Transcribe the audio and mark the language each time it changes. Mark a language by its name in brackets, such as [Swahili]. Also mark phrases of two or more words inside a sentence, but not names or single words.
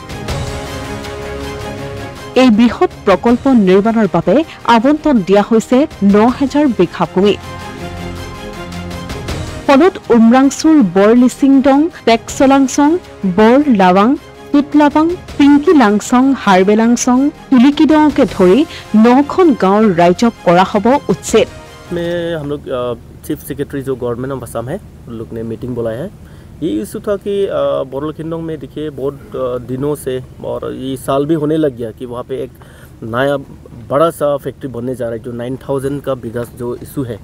[Assamese] এই বৃহৎ প্ৰকল্প নিৰ্মাণৰ বাবে আবণ্টন দিয়া হৈছে ৯,০০০ বিঘা ভূমি ফলত উমৰাংচুৰ বৰলিচিংডং টেকচলাংচং বৰ লাৱাং তুতলাবাং পিংকি লাংচং হাৰবেলাংচং তুলিকিডংকে ধৰি ৯খন গাঁৱৰ ৰাইজক কৰা হ'ব উচ্ছেদ [Hindi] में हम लोग [English] chief secretary [Hindi] जो [English] Government of Assam [Hindi] है उन लोग ने मीटिंग बुलाया है। ये इशू था कि बोरलखिंडोंग में देखिए बहुत दिनों से और ये साल भी होने लग गया कि वहाँ पे एक नया बड़ा सा फैक्ट्री बनने जा रहा है जो 9,000 का बिगा जो इशू है।